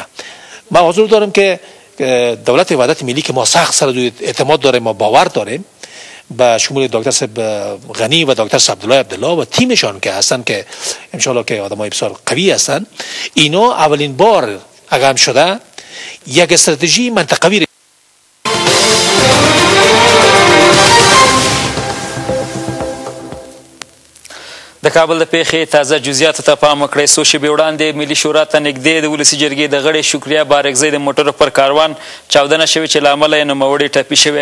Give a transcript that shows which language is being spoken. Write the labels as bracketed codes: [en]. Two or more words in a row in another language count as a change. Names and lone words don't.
[fa] ما حضور دارم که دولت وحدت ملی که ما سخت سر اعتماد داریم، ما باور داریم با شمول دکتر صاحب غنی و دکتر صاحب عبدالله و تیمشان که هستن که [ar] ان شاء الله [fa] که آدمای بسیار قوی هستن، اینا اولین بار اقدام شده یک استراتژی منطقوی [ps] د کابل د پیښې تازه جزئیاتو ته پام وکړئ. څو شېبې وړاندې ملي شورا ته نږدې د ولسي جرګې د غړي شکریا بارکزی د موټرو پر کاروان چاودنه شوې چې له امله یې نوموړي ټپي شوي.